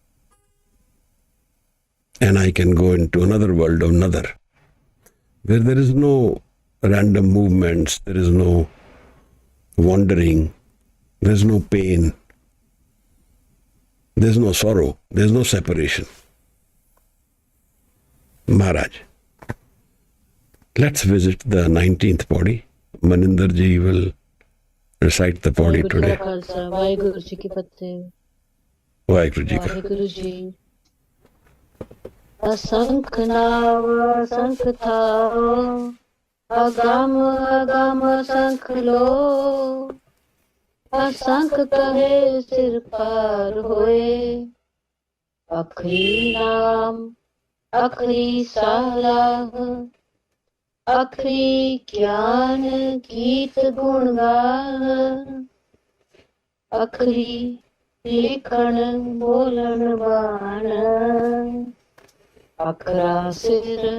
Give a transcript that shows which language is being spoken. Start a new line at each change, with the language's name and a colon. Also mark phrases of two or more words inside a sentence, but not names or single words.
English: And I can go into another world of another, where there is no random movements, there is no wandering, there is no pain, there is no sorrow, there is no separation. Maharaj, let's visit the 19th Pauri. Maninder ji will recite the Pauri today.
Punjabi: ਵਾਹਿਗੁਰੂ ਜੀ ਕੀ ਫ਼ਤਹਿ. ਵਾਹਿਗੁਰੂ ਜੀ ਕਾ. ਵਾਹਿਗੁਰੂ ਜੀ. ਅਸੰਖ ਨਾਵ ਅਸੰਖ ਥਾਵ ਅਗੰਮ ਅਗੰਮ ਸੰਖ ਲੋਅ ਅਸੰਖ ਕਹੇ ਸਿਰ ਪਾਰ ਹੋਏ ਅਖਰੀ ਨਾਮ ਅਖਰੀ ਸਾਲਾਹ ਅਖਰੀ ਗਿਆਨ ਗੀਤ ਗੁਣ ਗਾਨ ਅਖਰੀ ਲਿਖਣ ਬੋਲਣ ਬਾਣ ਅਖਰਾ ਸਿਰ